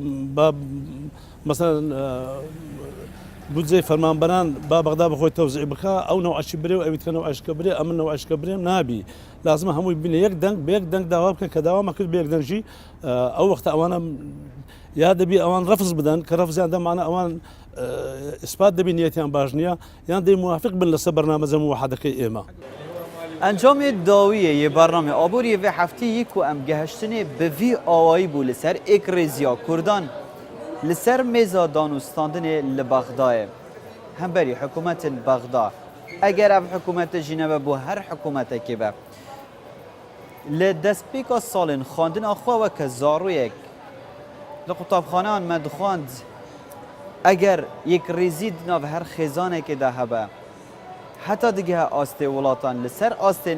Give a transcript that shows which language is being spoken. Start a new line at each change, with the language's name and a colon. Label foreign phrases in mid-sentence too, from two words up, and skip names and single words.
Central Kurdish: مەسەلەن بودجەی فەرمانبەران با بەغدا بخۆی تەوزیع بکە ئەو نەوعەشی برێ و ئەویت کە نەوعەشکە برێ ئەمن نەوعەشکە برێم نابی لازمە هەمووی بینە یەک دەنگ بە یەک دەنگ داوا بکەن کە داوامان کرد بە یەک دەنگژی ئەو وەختە ئەوانە یا دەبی ئەوان ڕەفز بدەن کە ڕەفزیان دەمانە ئەوان ئیسپات دەبی نیەتیان باش نییە یان دەی موافق بن لەسەر بەرنامەجە موحەدەکەی ئێمە ئەنجامی داویە یە بەرنامە ئابووری
Kurdish: vê heftê yek û em gehiştinê bi vî awayî bû li ser êkrêziya Kurdan li ser mêza danûstandinê li Bexdayê hemberî hikûmetên Bexda eger ev hikûmetê jî nebe bû her hikûmetekê be li destpêka salên xwandina xwe weke zaroyek li qutabxaneyan me dixwand eger yêkrêzî di nav her xêzanekê de hebe heta digehe astê welatan li ser astê